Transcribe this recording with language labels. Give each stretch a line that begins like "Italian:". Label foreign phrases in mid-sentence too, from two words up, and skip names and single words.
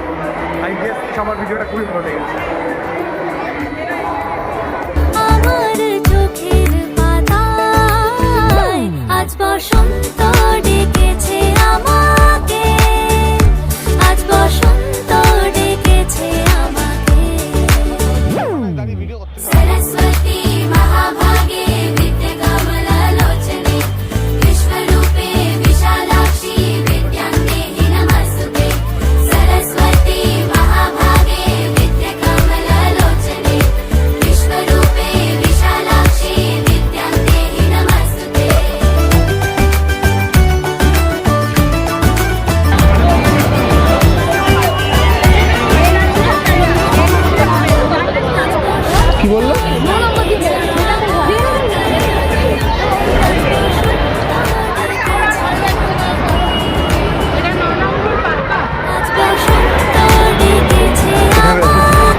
English: I guess
Bangla: সবার ভিডিওটা খুবই ভালো লেগেছে। আমার চোখের পাতায় আজ বসন্ত ডেকেছে আমাকে, আজ বসন্ত ডেকেছে আমাকে।
Sanskrit: सरस्वती महाभागे विद्या कमललोचने, विश्वरूपे विशालाक्षी विद्यां देहि नमस्तुते। सरस्वती महाभागे विद्या कमललोचने, विश्वरूपे विशालाक्षी विद्यां देहि नमस्तुते।
Bangla: কি বললো? আজ বসন্ত ডেকেছে আমাকে,